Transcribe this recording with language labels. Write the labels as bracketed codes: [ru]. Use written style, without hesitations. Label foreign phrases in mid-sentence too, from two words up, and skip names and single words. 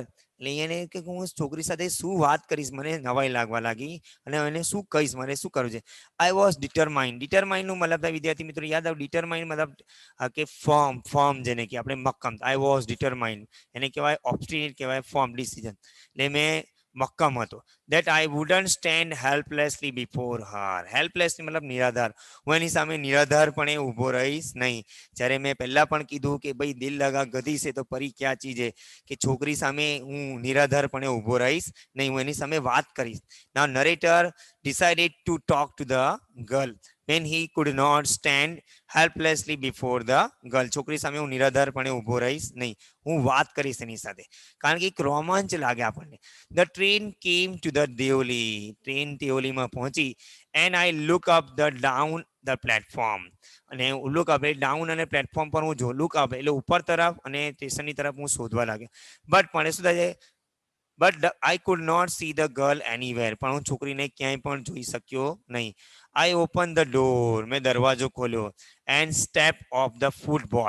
[gu] એટલે અહીંયા કે હું છોકરી સાથે શું વાત કરીશ મને નવાઈ લાગવા લાગી અને એને શું કહીશ મારે શું કરવું છે. [en] I was determined [gu] નું મતલબ વિદ્યાર્થી મિત્રો યાદ આવ ડિટરમાઇન્ડ મતલબ કે ફોર્મ જેને કે આપણે મક્કમ. [en] I was determined [gu] એને કહેવાય ઓબ્સ્ટિનેટ કહેવાય [en] firm decision. [gu] એટલે મેં મક્કમ હતો [en] that I wouldn't stand helplessly before her. [gu] helplessly મતલબ નિરાધાર. હું એની સામે નિરાધારપણે ઊભો રહીશ નહીં. જ્યારે મેં પહેલા પણ કીધું કે ભાઈ [hi] दिल लगा गधी [gu] છે તો પરી ક્યાં ચીજ છે કે છોકરી સામે હું નિરાધારપણે ઊભો રહીશ નહીં હું એની સામે વાત કરીશ. [en] Now narrator decided to talk to the girl when he could not stand helplessly before the girl. [gu] છોકરી સામે હું નિરાધારપણે ઊભો રહીશ નહીં હું વાત કરીશ એની સાથે કારણ કે એક રોમાંચ લાગે આપણને. [en] The train came to the Deoli. [gu] ટ્રેન દેવલીમાં પહોંચી [en] and I look up the down the platform. [gu] અને [en] look up [gu] એટલે ડાઉન અને પ્લેટફોર્મ પર હું જો [en] look up [gu] એટલે ઉપર તરફ અને સ્ટેશનની તરફ હું શોધવા લાગ્યો. [en] બટ [gu] પણ શું થાય છે [en] but I could not see the girl anywhere. [gu] પણ હું છોકરીને ક્યાંય પણ જોઈ શક્યો નહીં. [en] I open the door. [gu] મેં દરવાજો ખોલ્યો [en] and step off the football.